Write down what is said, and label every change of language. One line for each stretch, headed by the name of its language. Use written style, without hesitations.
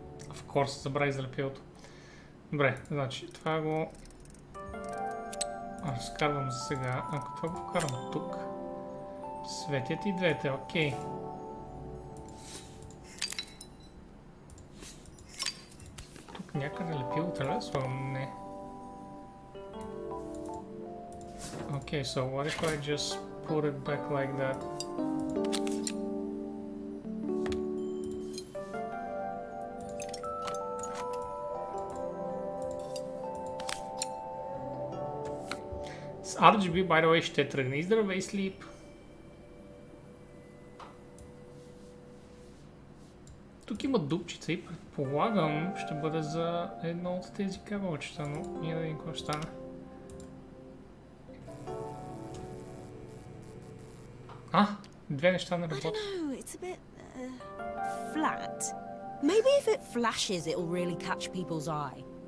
Bulgarian: Of course, забравих за лепилото. Добре, значи това го разкарвам за сега. Ако това го вкарам тук, светят и двете, окей. Тук някъде лепило трябва да слагам? Не.
English: Okay, so what if I just put it back like that?
Bulgarian: С RGB, by the way, ще тръгне и здравей, Sleep. Тук има дупчица и предполагам ще бъде за едно от тези кабелчета, но ние да видим какво ще стане. Две неща не работят.
English: It's a bit flat. Maybe if it flashes, it'll really catch people's eye.